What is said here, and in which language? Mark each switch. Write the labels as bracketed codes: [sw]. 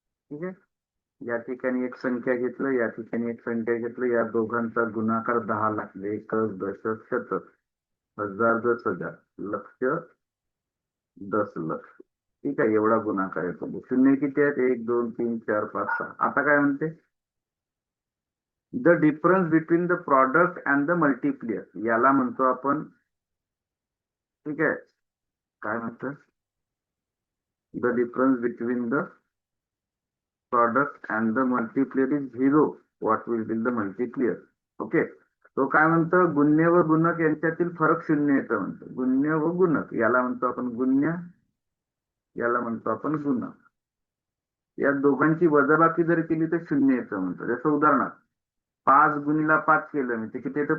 [mr] ठीक आहे, या ठिकाणी एक संख्या घेतलं, या ठिकाणी एक संख्या घेतलं, या दोघांचा गुणाकार 10 लाख, एकक दशक शतक हजार 10,000 लक्ष 10,00,000. ठीक आहे, एवढा गुणाकार येतो. शून्य किती आहेत? 1 2 3 4 5 6. आता काय म्हणते? [en] the difference between the product and the multiplier, [mr] याला म्हणतो आपण, ठीक आहे, काय म्हणतो? [en] The difference between the product and the multiplier is 0. What will be the multiplier? [mr] Okay, तो काय म्हणतो? गुण्य व गुणक यांच्यातील फरक शून्य येतं म्हणतो. गुण्य व गुणक याला म्हणतो आपण गुण्य, याला म्हणतो आपण गुणक. या दोघांची वजाबाकी जर केली तर शून्य येतं म्हणतो. जसं उदाहरणार्थ 5 गुणिला 5 केलं मी, ते किती येतं?